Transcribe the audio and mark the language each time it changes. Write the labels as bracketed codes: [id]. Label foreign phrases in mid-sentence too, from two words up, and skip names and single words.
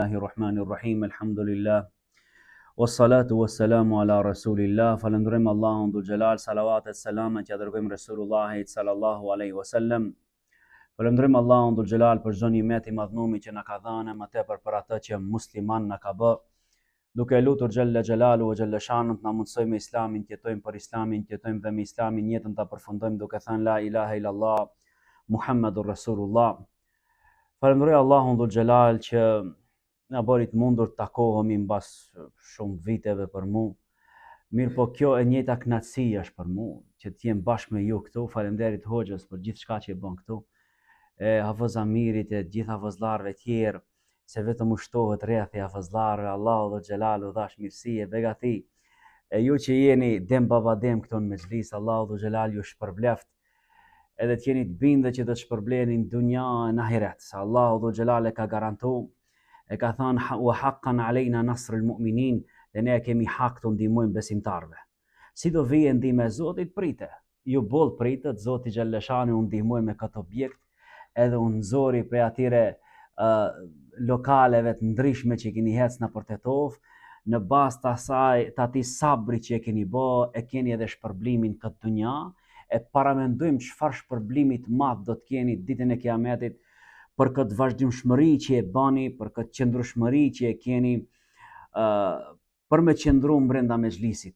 [ar] بسم الله الرحمن الرحيم، الحمد لله، والصلاة والسلام على رسول الله, [sq] falendrojmë Allahun [ar] ذو الجلال, [sq] salavatet, selamet që dërgojmë Resulullahit [ar] صلى الله عليه وسلم. [sq] Falendrojmë Allahun [ar] ذو الجلال [sq] për çdo nimet i madhnumi që na ka dhënë, më tepër për atë që musliman na ka bë. Duke lutur [ar] جل جلاله وجل شأنه [sq] të na mundsoj me Islamin, të jetojmë për Islamin, të jetojmë dhe me Islamin, jetën ta përfundojmë duke thënë [ar] لا إله إلا الله محمد رسول الله. [sq] Falenderoj Allahun [ar] ذو الجلال [sq] që na bëri të mundur të takohemi mbas shumë viteve për mu. Mirë po kjo e njëjta kënaqësi është për mu, që të jem bashkë me ju këtu. Faleminderit Hoxhës për gjithë shka që e bën këtu. Hafëz Amirit e gjitha vëzlarëve tjerë, se vetëm u shtohet rreth e vëzlarëve, Allahu [ar] ذو الجلال [sq] u dhash mirësi e begati. Ju që jeni dem baba dem këtu në mexhlis, Allahu [ar] ذو الجلال [sq] ju shpërbleft. Edhe të jeni të bindë që do të shpërbleni në dunja e në ahiret. Se Allahu [ar] ذو الجلال [sq] e ka garantuar, e ka thënë [ar] وحقا علينا نصر المؤمنين, [sq] dhe ne kemi hak të ndihmojmë besimtarve. Si do vijë ndihma e Zotit, prite. Ju boll pritet, Zoti Xhalleshani u ndihmoi me këtë objekt, edhe u nxori prej atyre lokaleve të ndryshme që keni hecë në për Tetov, në bazë të asaj, të atij sabri që e keni bë, e keni edhe shpërblimin këtë dunja, e paramendojmë çfarë shpërblimi të madh do të keni ditën e Kiametit, për këtë vazhdimshmëri që e bani, për këtë qëndrueshmëri që e keni, për me qëndru brenda mexhlisit.